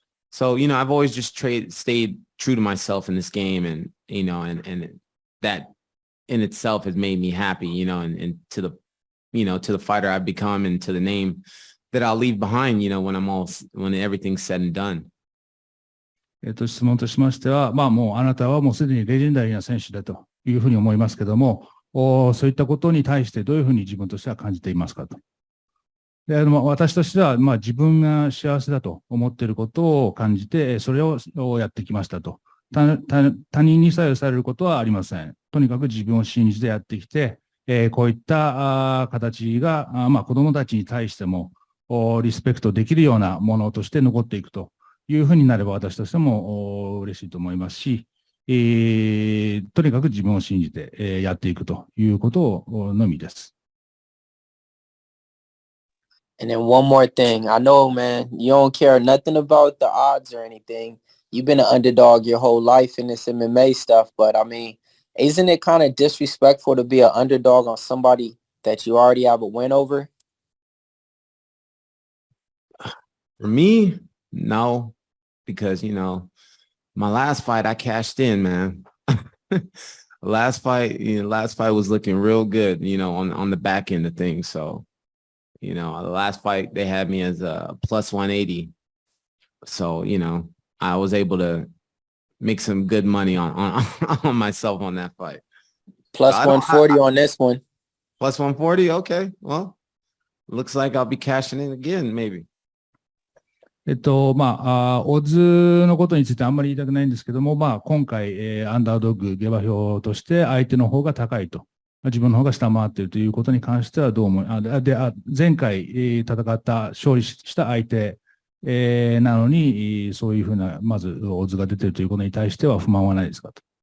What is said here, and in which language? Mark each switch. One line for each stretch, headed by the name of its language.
English: So, you know, I've always just stayed true to myself in this game, and, you know, and that in itself has made me happy, you know, and to the, you know, to the fighter I've become and to the name that I'll leave behind, you know, when everything's said and done.
Japanese: 質問としましては、まあもうあなたはもうすでにレジェンダリーな選手だというふうに思いますけども、そういったことに対してどういうふうに自分としては感じていますかと。で、私としては、まあ自分が幸せだと思っていることを感じて、それをやってきましたと。他人に左右されることはありません。とにかく自分を信じてやってきて、こういった形が、まあ子供たちに対してもリスペクトできるようなものとして残っていくというふうになれば私としても嬉しいと思いますし、とにかく自分を信じてやっていくということのみです。
English: And then one more thing. I know, man, you don't care nothing about the odds or anything. You've been an underdog your whole life in this MMA stuff, but I mean, isn't it kind of disrespectful to be an underdog on somebody that you already have a win over? For me, no, because, you know, my last fight, I cashed in, man. last fight was looking real good, you know, on the back end of things. So, you know, the last fight, they had me as a plus 180. So, you know, I was able to make some good money on myself on that fight. Plus 140 on this one. Plus 140? Okay. Well, looks like I'll be cashing in again, maybe.
Japanese: まあ、オッズのことについてあんまり言いたくないんですけども、まあ、今回、アンダードッグ下馬評として相手の方が高いと。自分の方が下回っているということに関してはどう思前回戦った勝利した相手なのにそういうふうなまずオッズが出ているということに対しては不満はないですかと。